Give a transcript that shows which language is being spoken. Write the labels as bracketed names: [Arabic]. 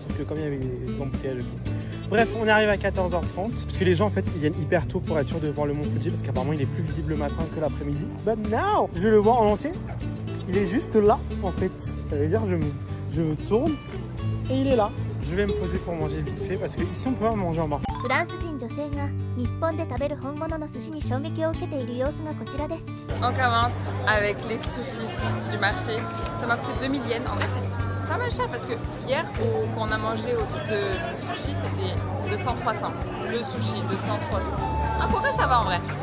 [French] Sauf que comme il y avait des embouteillages et tout. Bref, on arrive à 14h30 parce que les gens en fait ils viennent hyper tôt pour être sûr de voir le Mont Fuji parce qu'apparemment il est plus visible le matin que l'après-midi. [English] But now, [French] je vais le voir en entier. Il est juste là en fait. Ça veut dire je me tourne et il est là. Je vais me poser pour manger vite fait parce que ici on peut pas manger en bas. [Japanese] フランス人女性が日本で食べる本物の寿司に衝撃を受けている様子がこちらです。 [French] On commence avec les sushis du marché. Ça m'a coûté 2000 yens. En vrai, c'est pas mal cher parce que hier, quand on a mangé au truc de sushi, c'était 200-300. Le sushi, 200-300. Ah, pourquoi ça va en vrai?